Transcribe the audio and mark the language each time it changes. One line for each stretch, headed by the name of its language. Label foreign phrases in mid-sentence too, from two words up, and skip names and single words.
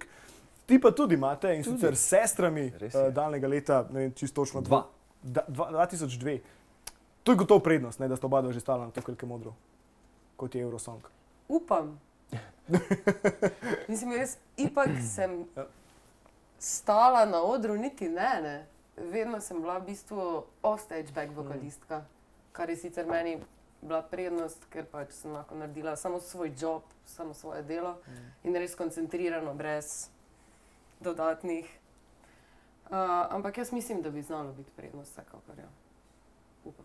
Slovenian: Ti pa tudi imate in sicer s sestrami daljnega leta, ne vem, čisto točno 2002. To je gotov prednost, ne, da sta oba že stala na to Velikem odru, kot je Eurosong. Upam. Mislim, jaz ipak sem stala na odru, niti ne. Vedno sem bila v bistvu
English: off-stage
Slovenian: back vokalistka, kar je sicer meni bila prednost, ker pač sem lahko naredila samo svoj job, samo svoje delo in res koncentrirano, brez dodatnih. Ampak jaz mislim, da bi znalo biti prednost vsekakor, ja. Upam.